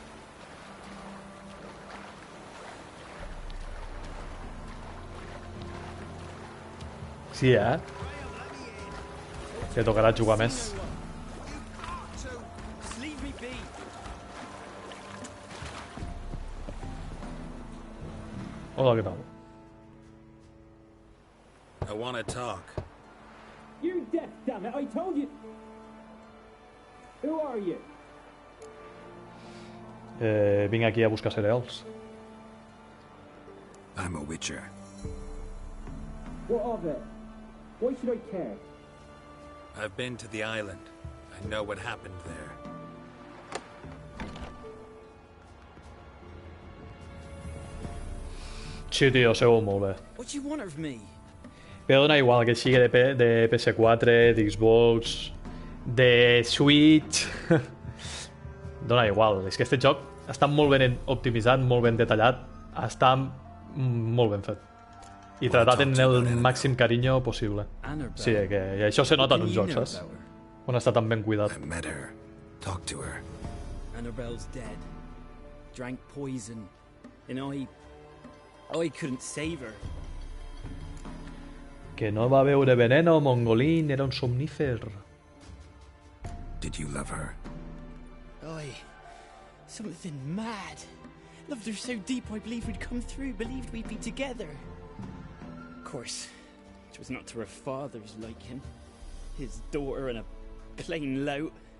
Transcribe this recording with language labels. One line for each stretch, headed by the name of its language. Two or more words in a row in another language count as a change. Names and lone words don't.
Catalan: Sí, que tocarà jugar més. Hola, què tal?
English: I want to talk. You're deaf, damn it! I told you. Who are you?
Catalan: Vinc aquí a buscar cereals.
English: I'm a witcher. What of it? Why should I care? I've been to the island. I know what happened there.
Catalan: Sí, tio, segur molt bé.
English: What do you want of me?
Catalan: Però dona igual que sigui de PS4, d'Xbox, de Switch... Dona igual, és que aquest joc està molt ben optimitzat, molt ben detallat, està molt ben fet. I tratat en el màxim carinyo possible. Sí, que això se nota en un joc, saps? On està tan ben cuidat.
English: I met her. Talk to her. Annabelle's dead. Drank poison. And I couldn't save her.
Catalan: Que no va beure veneno, mongolín, era un somnífer.
English: Did you love her? Something mad. Loved her so deep I believed we'd come through, believed we'd be together. Of course, it was not to her father's liking. His daughter and a plain lout.